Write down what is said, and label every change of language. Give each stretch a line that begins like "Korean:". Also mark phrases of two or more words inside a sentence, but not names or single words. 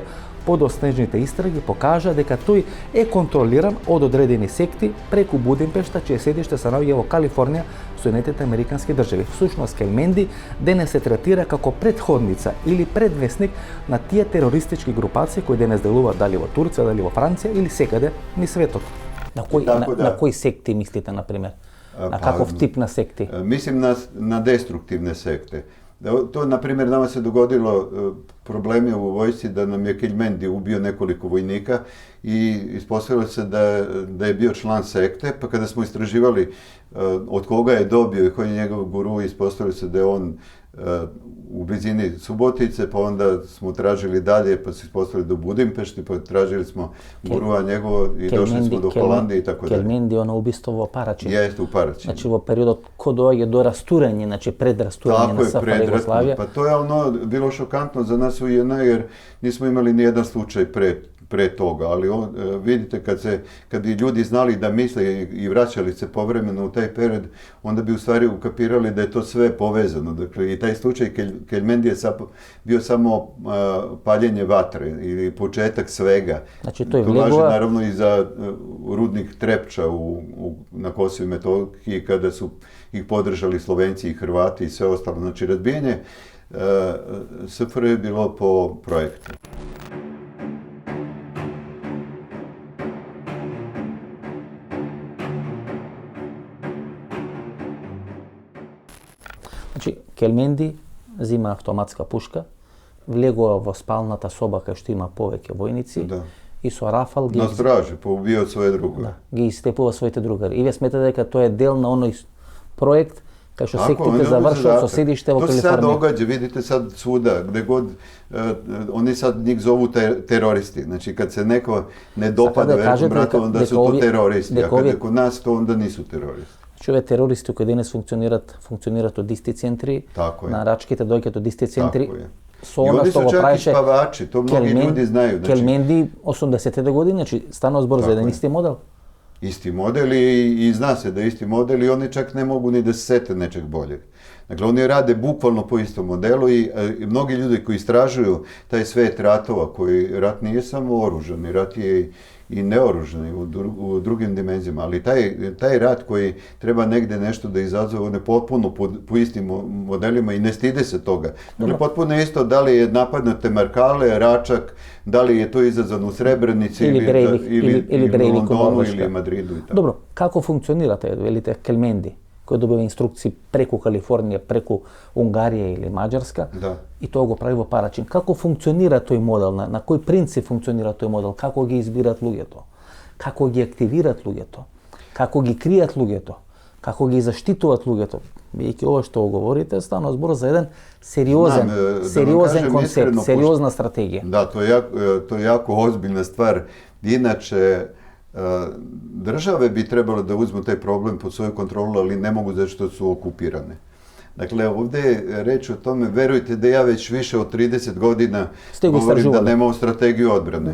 Macedonian: Подоснежните истраги покажа дека тој е контролиран од одредени секти преку Будимпешта, чие седиште се наоѓа во Калифорнија, Соединетите Американски држави. Всушност Келменди денес се третира како предходница или предвесник на тие терористички групации кои денес делуваат дали во Турција, дали во Франција или секаде ни светот. На кои секти мислите, например? На каков тип на секти?
Serbian: Mislim na destruktivne sekte. To, na primjer, nama se dogodilo problemi u vojsci da nam je Kelmendi ubio nekoliko vojnika i ispostavilo se da je bio član sekte, pa kada smo istraživali od koga je dobio i koji je njegov guru, ispostavilo se da je on u blizini Subotice, pa onda smo tražili dalje, pa se ispostavili do Budimpešti, pa tražili smo gurua njegovo i došli smo do Holandije i tako dalje. Kelmendi, ono ubistvo
Macedonian: во Парачин.
Serbian: Jeste, u Paračinu. Znači,
Macedonian: во периодот ко доаѓа до растурање, znači предрастурање на СФР Југославија.
Serbian: Pa to je ono bilo šokantno za nas u JNA jer nismo imali ni jedan slučaj pre toga, ali vidite kad bi ljudi znali da misle i vraćali se povremeno u taj period, onda bi u stvari ukapirali da je to sve povezano. Dakle, i taj slučaj Kelmendi je bio samo paljenje vatre ili početak svega. Znači, to važi naravno i za rudnik Trepča na Kosovu i Metohiji kada su ih podržali Slovenci i Hrvati i sve ostalo. Znači, razbijanje SFRJ je bilo po projektu.
Macedonian: Значи, Келменди зима автоматска пушка, влегува во спалната соба кај што има повеќе војници и со рафал ги...
Serbian: На стражи, поубио своје другари.
Macedonian: Да, ги истепува своите другари. И вие сметате дека тоа е дел на оној проект кај што сектите завршуваат со седиште во Калифорнија.
Serbian: To se sad događa, vidite sad svuda, gde god, oni sad njih zovu teroristi. Znači, kad se neko ne dopada velikom bratu, onda su to teroristi, a kada kod nas to onda nisu teroristi.
Macedonian: Значи, овие терористи кои денес функционираат од исти центри, на рачките доаѓаат од исти центри. Со она што го правеше Келменди 80-те години, значи станува збор за еден исти модел.
Serbian: Isti model i zna se da je isti model i oni čak ne mogu ni da se sete nečeg boljeg. Dakle, oni rade bukvalno po istom modelu i mnogi ljudi koji istražuju taj svet ratova, koji rat nije samo oružani, rat je i neoružani u drugim dimenzijama, ali taj rat koji treba negde nešto da izazove, on je potpuno po istim modelima i ne stide se toga. Dakle, potpuno isto da li je napadnute Markale, Račak, da li je to izazvano u Srebrenici ili Londonu ili Madridu i tako. Dobro, kako funkcionirate, velite Kelmendi,
Macedonian: кој добива инструкции преку Калифорнија, преку Унгарија или Маđarska, и тоа го прави во Парачин. Како функционира тој модел? На кој принцип функционира тој модел? Како ги избират луѓето? Како ги активират луѓето? Како ги кријат луѓето? Како ги заштитуваат луѓето? Бидејќи ова што говорите, станува збор за еден сериозен концепт, сериозна стратегија. Да,
Serbian: to je jako ozbiljna stvar. Inače, države bi trebalo da uzmu taj problem pod svoju kontrolu, ali ne mogu zato što su okupirane. Dakle, ovdje je reč o tome, verujte da ja već više od 30 godina govorim da nemamo strategiju odbrane.